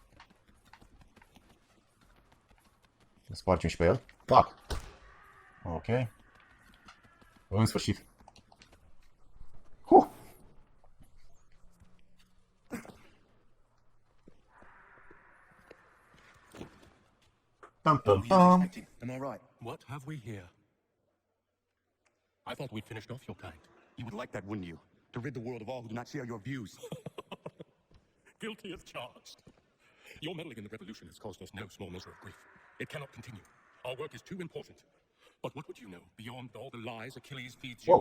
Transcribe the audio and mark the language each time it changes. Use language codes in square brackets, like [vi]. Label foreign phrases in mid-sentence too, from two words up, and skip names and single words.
[ro] Spargem și pe el. Pac! Ok. În sfârșit. Tam, tam, tam. [en] Am I right? What have we here? I thought we'd finished off your kind. You would like that, wouldn't you? To rid the world of all who do not share your views. Guilty as charged. Your meddling in the revolution has caused us no small measure of grief. It cannot continue. Our work is too important. But what would you know beyond all the lies Achilles feeds you